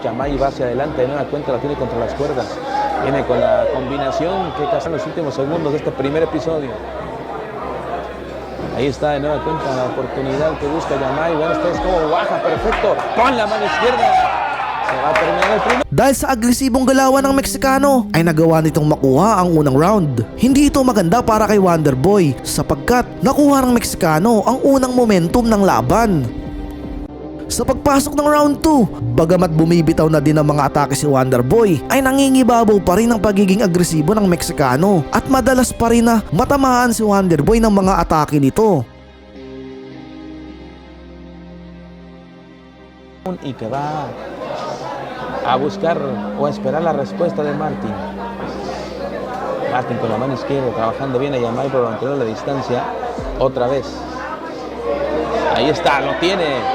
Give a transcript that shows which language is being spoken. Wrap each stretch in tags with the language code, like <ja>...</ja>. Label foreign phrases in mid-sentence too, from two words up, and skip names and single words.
<es>Yamai va hacia adelante, de nueva cuenta la tiene contra las cuerdas. Viene con la combinación que casi en los últimos segundos de este primer episodio. Ahí está de nueva cuenta la oportunidad que busca Yamai. Bueno, ustedes como baja, perfecto. Con la mano izquierda. Se va a terminar el primer.</es> <tl>Dahil sa agresibong galawan ng Meksikano ay nagawa nitong makuha ang unang round. Hindi ito maganda para kay Wonder Boy sapagkat nakuha ng Meksikano ang unang momentum ng laban. Sa pagpasok ng round 2, bagamat bumibitaw na din ang mga atake si Wonder Boy, ay nangingibabaw pa rin ang pagiging agresibo ng Meksikano at madalas pa rin na matamaan si Wonder Boy ng mga atake nito.</tl> <es>Y que va a buscar o a esperar la respuesta de Martin. Martin con la mano izquierda trabajando bien a Yamai por mantener la distancia. Otra vez. Ahí está, lo tiene.</es>